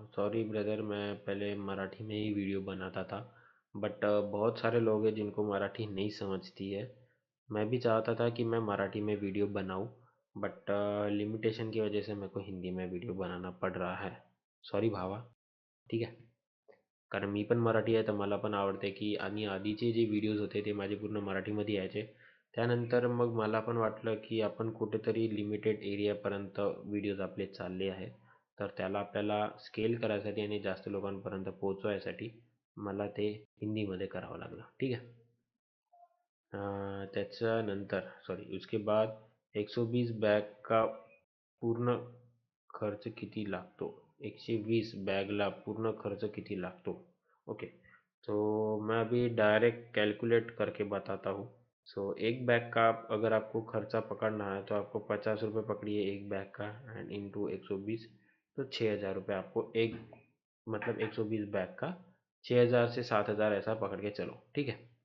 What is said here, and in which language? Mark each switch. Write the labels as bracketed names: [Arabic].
[Hindi] Sorry brother, मैं पहले मराठी में ही वीडियो बनाता था, बट बहुत सारे लोग हैं जिनको मराठी नहीं समझती है। मैं भी चाहता था कि मैं मराठी में वीडियो बनाऊं, बट लिमिटेशन की वजह से मेरे को हिंदी में वीडियो बनाना पड़ रहा है। सॉरी भावा, ठीक है। [Marathi] कारण मी पण मराठी आहे, तर मला पण आवडते की, आणि आधीचे जे व्हिडिओज होते ते माझे पूर्ण मराठीमध्ये यायचे. त्यानंतर मग मला पण वाटलं की आपण कुठेतरी लिमिटेड एरियापर्यंत व्हिडिओज आपले चालले आहे, तर त्याला आपल्याला स्केल करायसाठी आणि जास्त लोकांपर्यंत पोहोचवायसाठी मला ते हिंदीमध्ये करावं लागलं, ठीक आहे। त्याच्यानंतर सॉरी [Hindi] उसके बाद 120 बॅग का [Marathi] पूर्ण खर्च किती लागतो। 120 बॅगला पूर्ण खर्च किती लागतो, ओके। [Hindi] तो मैं अभी डायरेक्ट कैलकुलेट करके बताता हूँ। सो एक बैग का अगर आपको खर्चा पकड़ना है तो आपको 50 रुपये पकड़िए एक बैग का, एंड इंटू 120, तो 6,000 रुपये आपको एक, मतलब 120 बैग का 6,000 से 7,000 ऐसा पकड़ के चलो, ठीक है।